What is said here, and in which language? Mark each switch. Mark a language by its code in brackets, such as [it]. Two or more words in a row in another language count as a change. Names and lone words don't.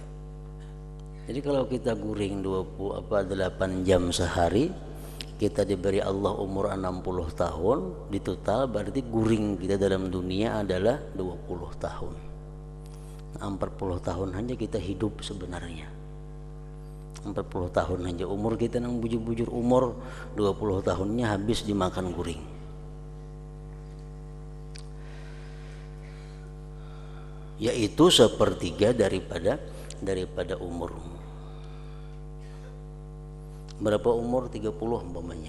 [id] Jadi kalau kita guring 8 jam sehari, kita diberi Allah umur 60 tahun, di total berarti guring kita dalam dunia adalah 20 tahun. 40 tahun hanya kita hidup sebenarnya. 40 tahun hanya umur kita nang bujur-bujur umur, 20 tahunnya habis dimakan guring. Yaitu sepertiga daripada umurmu. Berapa umur? 30 umpamanya.